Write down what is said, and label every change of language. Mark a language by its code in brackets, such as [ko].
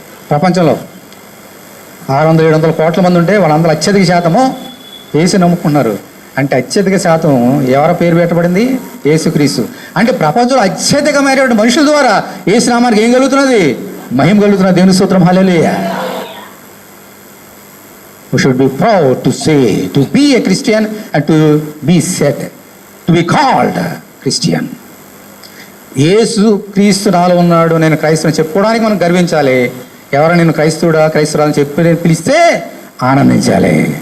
[te] ప్రపంచంలో 600-700 కోట్ల మంది ఉంటే వాళ్ళందరూ అత్యధిక శాతము యేసు నమ్ముకున్నారు. అంటే అత్యధిక శాతం ఎవరి పేరు పెట్టబడింది? యేసుక్రీస్తు. అంటే ప్రపంచంలో అత్యధికమైనటువంటి మనుషుల ద్వారా యేసు నామానికి ఏం కలుగుతున్నది? మహిమ కలుగుతున్నది. దేవుని స్తోత్రం హల్లెలూయా. [en] We should be proud to say, to be a Christian and to be said, to be called Christian. [te] యేసు క్రీస్తు నాలో ఉన్నాడు, నేను క్రైస్తవుని చెప్పుకోవడానికి మనం గర్వించాలి. ఎవరైనా నేను క్రైస్తవుడా క్రైస్తవురాలని చెప్పి పిలిస్తే ఆనందించాలి.